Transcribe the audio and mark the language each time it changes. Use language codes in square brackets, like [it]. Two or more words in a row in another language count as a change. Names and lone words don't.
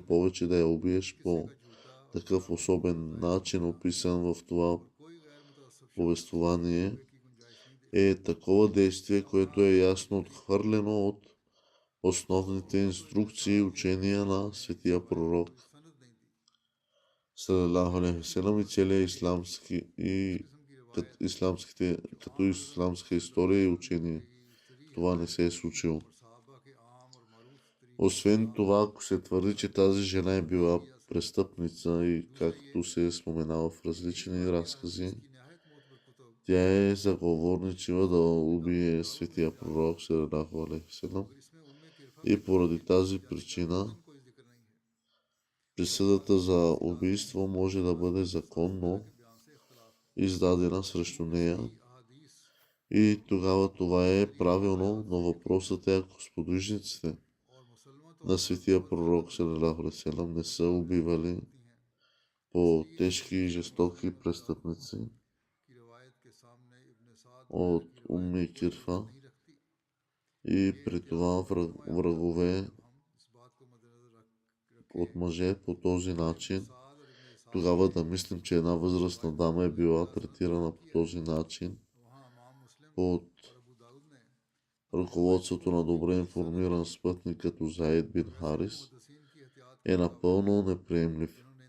[bg] повече да я убиеш по такъв особен начин, описан в това повествование, е такова действие, което е ясно отхвърлено от основните инструкции и учения на светия пророк [ar] صلى الله عليه وسلم [bg] и целия като исламска история и учение. Това не се е случило. Освен това, ако се твърди, че тази жена е била престъпница и както се е споменава в различни разкази, тя е заговорничила да убие светия пророк [ar] صلى الله عليه وسلم. [bg] И поради тази причина присъдата за убийство може да бъде законно издадена срещу нея. И тогава това е правилно, но въпросът е, ако сподвижниците на светия пророк [ar] صلى الله عليه وسلم [bg] не са убивали по тежки и жестоки престъпници от Умми Кирфа и при това врагове от мъже по този начин, тогава да мислим, че една възрастна дама е била третирана по този начин от ръководството на добре информиран спътник като Заид бин Харис, е напълно неприемлив.